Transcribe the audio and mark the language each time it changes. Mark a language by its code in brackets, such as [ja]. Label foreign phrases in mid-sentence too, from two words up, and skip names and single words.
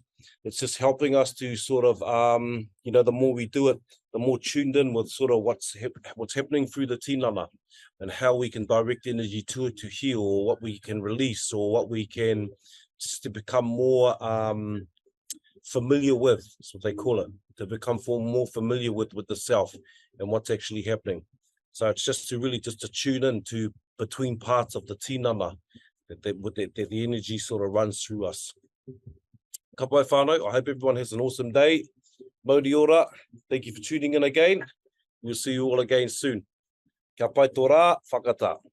[en] It's just helping us to sort of, the more we do it, the more tuned in with sort of what's happening through the tinana and how we can direct energy to it to heal, or what we can release, or what we can just to become more familiar with. That's what they call it, to become more familiar with the self and what's actually happening. So it's just to really just to tune in to between parts of the tinana that the energy sort of runs through us. [mi] Ka pai whānau. [en] I hope everyone has an awesome day. [mi] Mauri ora. [en] Thank you for tuning in again. We'll see you all again soon. [mi] Ka pai tō rā, whakatā.